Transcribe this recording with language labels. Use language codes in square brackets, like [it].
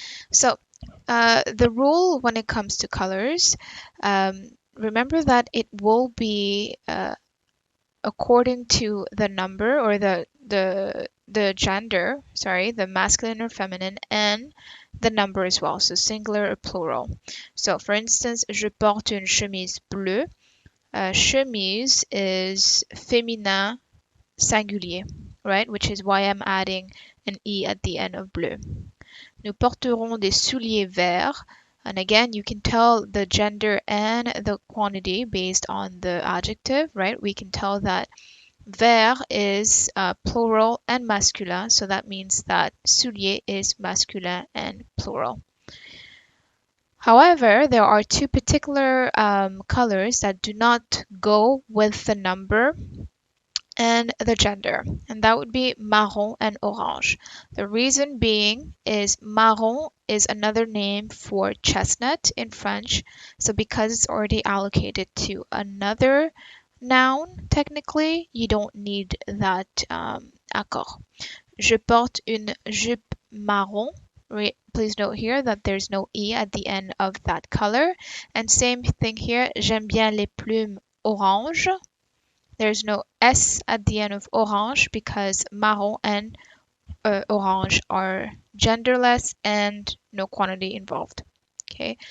[en] So the rule when it comes to colors, remember that it will be according to the number or the gender, sorry, the masculine or feminine, and the number as well, so singular or plural. So for instance, [fr] je porte une chemise bleue. [en] Chemise is [fr] féminin singulier, [en] right? Which is why I'm adding an E at the end of bleu. [fr] Nous porterons des souliers verts. [en] And again, you can tell the gender and the quantity based on the adjective, right? We can tell that vert is plural and masculin, so that means that soulier is masculin and plural. However, there are 2 particular colors that do not go with the number and the gender, and that would be marron and orange. The reason being is marron is another name for chestnut in French, so because it's already allocated to another noun, technically, you don't need that accord. [fr] Je porte une jupe marron. [en] Please note here that there's no E at the end of that color. And same thing here, [fr] j'aime bien les plumes orange. [en] There's no S at the end of orange because marron and orange are genderless and no quantity involved. Okay.